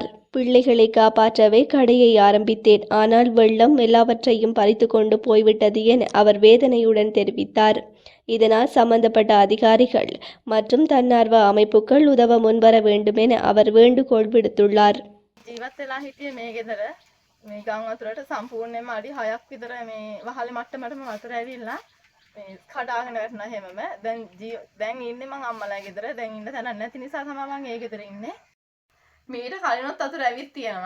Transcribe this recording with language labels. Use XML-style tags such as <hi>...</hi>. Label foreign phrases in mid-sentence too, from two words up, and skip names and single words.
<ta>பிள்ளைகளை காப்பாற்றவே கடையை ஆரம்பித்தேன், ஆனால் வெள்ளம் எல்லாவற்றையும் பறித்து கொண்டு போய்விட்டது என அவர் வேதனையுடன் தெரிவித்தார். இதனால் சம்பந்தப்பட்ட அதிகாரிகள் மற்றும் தன்னார்வ அமைப்புகள் உதவ முன்வர வேண்டும் என அவர் வேண்டுகோள் விடுத்துள்ளார்.</ta> <si>මේ ගම් වතුරට සම්පූර්ණයෙන්ම අඩි 6ක් විතර මේ වහලේ මට්ටමටම වතුර ඇවිල්ලා මේ කඩාගෙන වැටුණා හැමම. දැන් ඉන්නේ මං අම්මලා ගෙදර. දැන් ඉන්න තැනක් නැති නිසා තමයි මං ඒ ගෙදර ඉන්නේ. මීට කලිනොත් වතුර ඇවිත් තියෙනවා.</si>